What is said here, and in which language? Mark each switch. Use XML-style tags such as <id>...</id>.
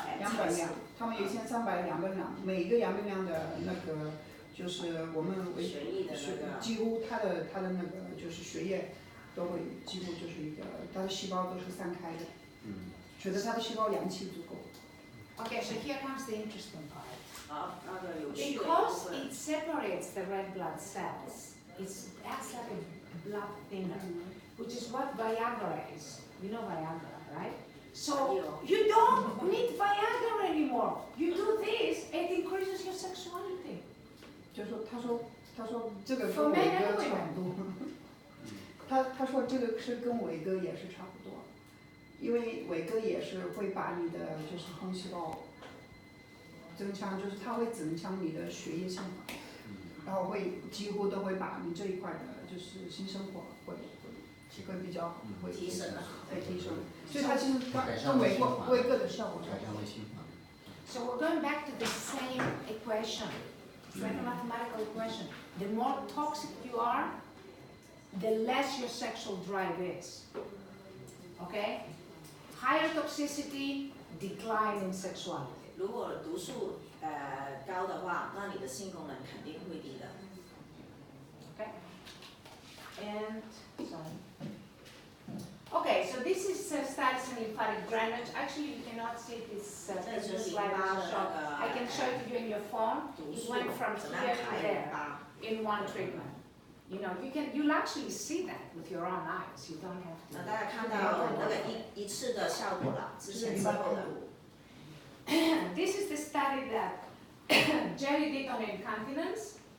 <zh>样本量，他们有1300个样本量，每个样本量的那个就是我们血液的那个，几乎它的那个就是血液都会几乎就是一个，它的细胞都是散开的，觉得它的细胞阳气足够。</zh> <en>Okay, so here comes the interesting part.</en> <zh>那个有趣的部</zh> <en>Because</en> <zh>分。</zh> <en>it separates the red blood cells, it acts like a blood thinner, which is what Viagra is. You know Viagra, right? So you don't need Viagra anymore. You do this, it increases your sexuality.</en> <zh>就是说，他说这个跟伟哥差不多。他说这个是跟伟哥也是差不多，因为伟哥也是会把你的就是红细胞增强，就是它会增强你的血液循环，然后会几乎都会把你这一块的就是性生活会比较好，会提升，会提升。所以它其实跟伟哥的效果差不多。</zh> <en>So we're going back to the same equation. It's like a mathematical equation. The more toxic you are, the less your sexual drive is. Okay? Higher toxicity, decline in sexuality.</en> <zh>如果毒素高的话，那你的性功能肯定会低的。</zh> <en>Okay? And sorry. Okay, so this is status and lymphatic drainage. Actually, you cannot see this slide is short. I can show it to you in your phone. It went from here to there in one treatment. You know, you'll actually see that with your own eyes. You don't have to.</en> <zh>大家看到那个一次的效果了，之前之后的。</zh> <en>This is the study that Gerry did on incontinence.</en>